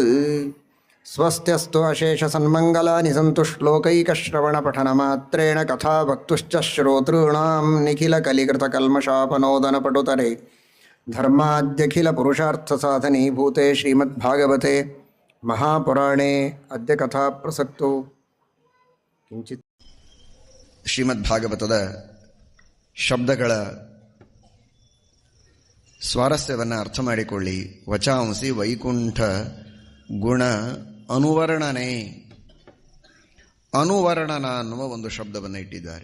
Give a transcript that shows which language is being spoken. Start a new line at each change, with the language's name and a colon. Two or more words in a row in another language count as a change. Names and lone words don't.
Sanskrit: ಸ್ವಸ್ತ್ಯಸ್ತು ಅಶೇಷ ಸನ್ಮಂಗಲಾನಿ ಸಂತು ಶ್ಲೋಕೈಕಶ್ರವಣಪಠನಮಾತ್ರೇಣ ಕಥಾ ವಕ್ತುಶ್ಚ ಶ್ರೋತॄಣಾಂ ನಿಖಿಲ ಕಲಿಕೃತಕಲ್ಮಷಾಪನೋದನಪಟುತರೆ ಧರ್ಮಾದ್ಯಖಿಲ ಪುರುಷಾರ್ಥಸಾಧನೀಭೂತೆ ಶ್ರೀಮದ್ಭಾಗವತೆ ಮಹಾಪುರಾಣೇ ಅದ್ಯ ಕಥಾ ಪ್ರಸಕ್ತೋ ಕಿಂಚಿತ್.
Kannada: ಶ್ರೀಮದ್ಭಾಗವತದ ಶಬ್ದಗಳ ಸ್ವಾರಸ್ಯವನ್ನು ಅರ್ಥ ಮಾಡಿಕೊಳ್ಳಿ.
Sanskrit: ವಚಾಂಸಿ ವೈಕುಂಠ ಗುಣ ಅನುವರ್ಣನೆ.
Kannada: ಅನುವರ್ಣನ ಅನ್ನುವ ಒಂದು ಶಬ್ದವನ್ನು ಇಟ್ಟಿದ್ದಾರೆ.